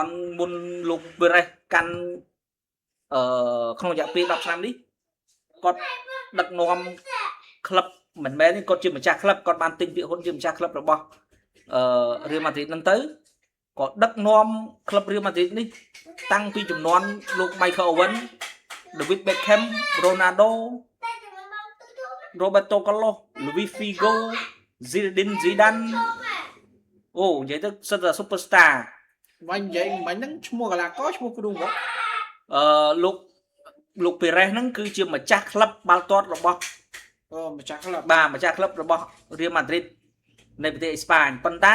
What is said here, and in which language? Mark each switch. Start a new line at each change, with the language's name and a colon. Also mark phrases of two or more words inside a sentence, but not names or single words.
Khmer: មុនលោក Perez កាន់ក្នុងរយៈពេល10ឆ្នាំនេះគាត់ដឹកនាំក្លឹបមិនមែនទេគាត់ជាម្ចាស់ក្លឹបគាត់បានទិញពាក្យហ៊ុនជាម្ចាស់ក្លឹបរបស់Real Madrid ហ្នឹងទៅក៏ដឹកនាំក្លឹប Real Madrid នេះតាំងពីចំនួនលោក Michael Owen David Beckham Ronaldo Roberto Carlos Luis Figo Zinedine Zidane អូនិយាយទៅសិតតែ superstar មិននិយាយមិនហ្នឹងឈ្មោះកីឡាករឈ្មោះគ្រូមក លោក Perez ហ្នឹងគឺជាម្ចាស់ក្លឹបបាល់ទាត់របស់ ម្ចាស់ក្លឹប បាទម្ចាស់ក្លឹបរបស់ Real Madrid នៃប្រទេសអេស្ប៉ាញប៉ុន្តែ